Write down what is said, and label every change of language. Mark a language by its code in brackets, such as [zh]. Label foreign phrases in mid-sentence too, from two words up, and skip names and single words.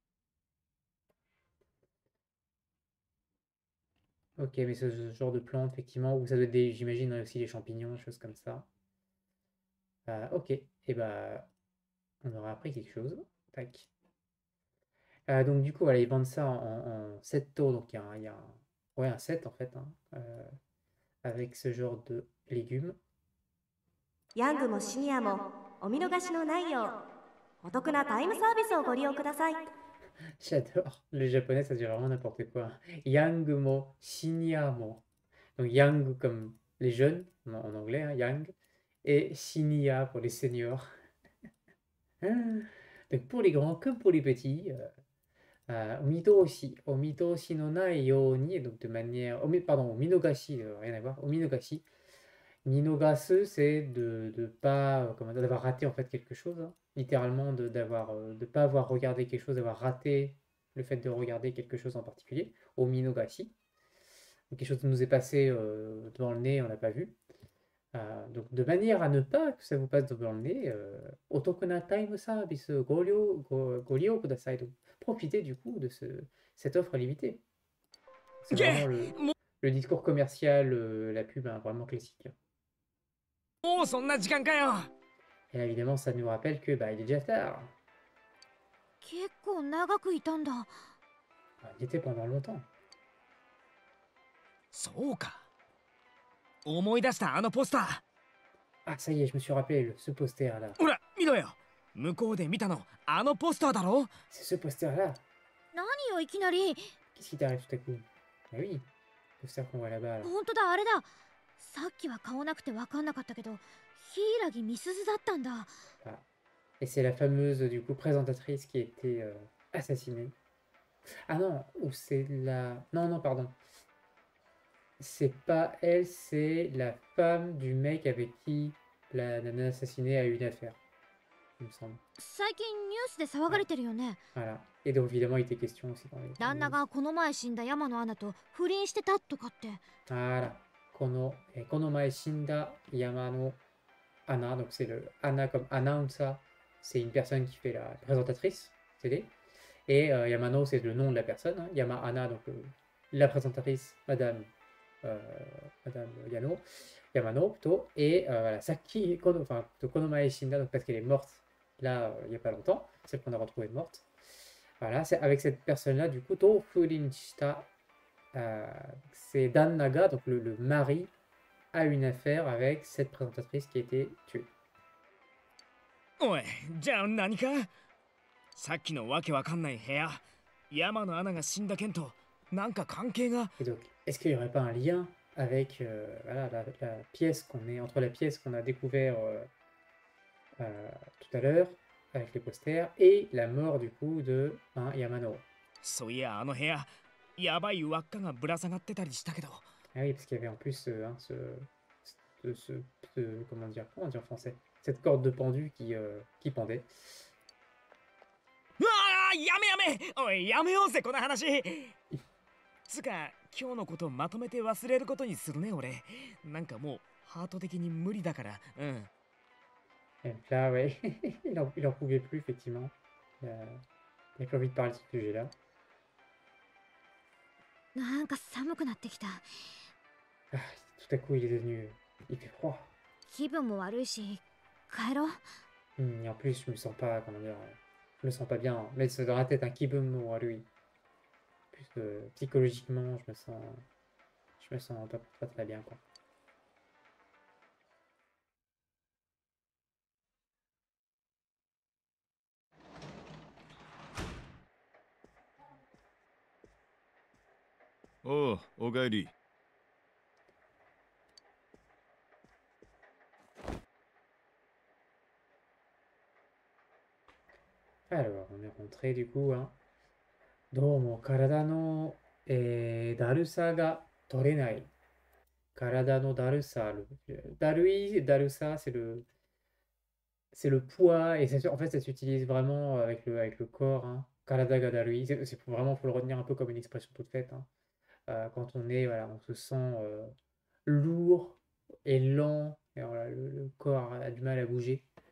[fr] Ok, mais ce genre de plante, effectivement, où ça doit être j'imagine aussi les champignons, des choses comme ça. Ok, et bah, on aura appris quelque chose. Tac. Donc du coup, voilà, ils vendent ça en 7 tours, donc il y a ouais, un set en fait, hein, avec ce genre de légumes. [ja] ヤングもシニアもお見逃しのないようお得なタイムサービスをご利用ください。 [fr] J'adore. Le japonais, ça dit vraiment n'importe quoi. [ja] ヤングも、シニアも. [fr] Donc yang comme les jeunes, en anglais, hein, yang, et shinya pour les seniors. Donc pour les grands comme pour les petits. [ja] おみとしのないように, [fr] et donc de manière. Pardon, ominogashi, rien à voir. Ominogashi. Minogasu, c'est de pas. Comment dire, d'avoir raté en fait quelque chose, hein. Littéralement, de pas avoir regardé quelque chose, d'avoir raté le fait de regarder quelque chose en particulier. Ominogashi. Donc, quelque chose qui nous est passé devant le nez, on l'a pas vu. Donc, de manière à ne pas que ça vous passe devant le nez, [ja] お得なタイムサービスご利用ください. [fr] Donc, profitez du coup de cette offre limitée. C'est vraiment le discours commercial, la pub, hein, vraiment classique. [ja] もうそんな時間かよ。 [fr] Et là, évidemment, ça nous rappelle que bah, il est déjà tard. [ja] 結構長くいたんだ。 [fr] Il était pendant longtemps. [ja] そうか。思い出したあのポスター。 [fr] Ah, ça y est, je me suis rappelé, ce poster-là. [ja] ほら、見ろよ。向こうで見たの、あのポスターだろ。 [fr] C'est ce poster-là. [ja] 何よいきなり。 [fr] Qu'est-ce qui t'arrive tout à coup? Ah oui, le poster qu'on voit là-bas. Là. [ja] 本当だあれだ。さっきは顔なくて分かんなかったけど、柊美鈴だったんだ。 [fr] Ah. Et c'est la fameuse, du coup, présentatrice qui a été assassinée. Ah non, ou c'est la... Non, non, pardon. C'est pas elle, c'est la femme du mec avec qui la nana assassinée a eu une affaire, il me semble. [ja] 最近ニュースで騒がれてるよね。 [fr] Voilà. Et donc, évidemment, il était question aussi dans les... [ja] 旦那がこの前死んだ山野アナと不倫してたとかって。 [fr] Voilà. [ja] この前死んだ山野アナ, [fr] donc c'est le Anna comme announcer, c'est une personne qui fait la présentatrice télé. Et Yamano, c'est le nom de la personne, hein. Yama Anna, donc la présentatrice, Madame Yamano plutôt. Et voilà, Saki enfin, de [ja] この前死んだ, [fr] donc parce qu'elle est morte là, il n'y a pas longtemps, celle qu'on a retrouvée morte. Voilà, c'est avec cette personne-là, du coup, [ja] と不倫した. [fr] C'est [ja] 旦那が, [fr] donc le mari, a une affaire avec cette présentatrice qui a été tuée. [ja] おい、じゃあ何か。さっきのわけわかんない部屋、山野アナが死んだ件となんか関係が。 [fr] Et donc, est-ce qu'il n'y aurait pas un lien avec voilà, la pièce entre la pièce qu'on a découvert tout à l'heure, avec les posters, et la mort du coup de Yamano? [ja] そういや、あの部屋、やばい輪っかがぶら下がってたりしたけど。 [fr] Ah oui, parce qu'il y avait en plus comment dire en français, cette corde de pendu qui pendait. [ja] うわあ、やめやめ。おい、やめようぜこの話。つか、今日のことまとめて忘れることにするね俺。なんかもうハート的に無理だから。うん。 [fr] Et donc là, ouais, il en pouvait plus, effectivement. Il n'a plus envie de parler de ce sujet-là. [ja] なんか寒くなってきた。 [fr] Ah, tout à coup, il est devenu... Il fait froid. [ja] 気分も悪いし、帰ろう。 [fr] Et en plus, je me sens pas, comment dire... Je me sens pas bien. Mais c'est dans la tête un [ja] 気分悪い. [fr] Plus psychologiquement, je me sens pas très bien, quoi. [ja] Oh, おかえり。 [fr] Alors, on est rentré du coup, hein. [ja] どうも体のだるさが取れない. 体のだるさ. [fr] Darusa, c'est le poids, et en fait, ça s'utilise vraiment avec le corps, hein. [ja] 体がだるい, [fr] vraiment, faut le retenir un peu comme une expression toute faite, hein. Quand voilà, on se sent lourd et lent, et voilà, le corps a du mal à bouger.